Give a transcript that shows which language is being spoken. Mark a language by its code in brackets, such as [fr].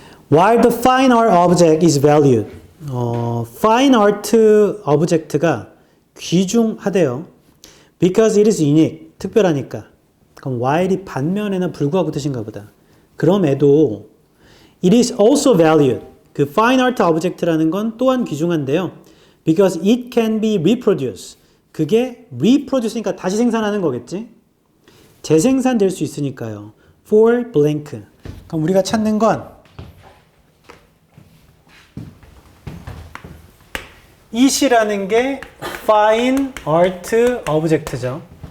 [en] While the fine art object is valued. fine art object가 [ko] 귀중하대요. [en] Because it is unique. [ko] 특별하니까. 그럼 while이 반면에나 불구하고 뜻인가 보다. 그럼에도 [en] it is also valued. [ko] 그 fine art object라는 건 또한 귀중한데요. [en] Because it can be reproduced. [ko] 그게 reproduce니까 다시 생산하는 거겠지? 재생산될 수 있으니까요. [en] for blank. [ko] 그럼 우리가 찾는 건 it이라는 게 fine art object죠.